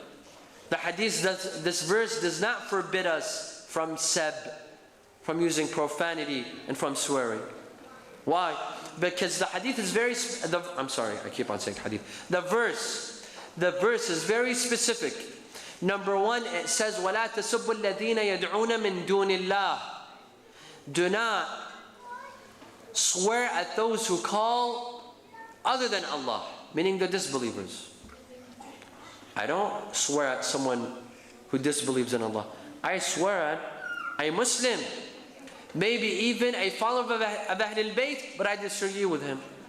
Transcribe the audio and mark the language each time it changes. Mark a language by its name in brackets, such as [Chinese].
[English] This verse does not forbid us from from using profanity and from swearing. Why? Because the hadith is very, I keep on saying hadith. The verse is very specific. Number one, it says, [Arabic] وَلَا تَسُبُّ الَّذِينَ يَدْعُونَ مِن دُونِ اللَّهِ. [English] Do not swear at those who call other than Allah, meaning the disbelievers. I don't swear at someone who disbelieves in Allah. I swear at a Muslim, maybe even a follower of Ahlulbayt, but I disagree with him.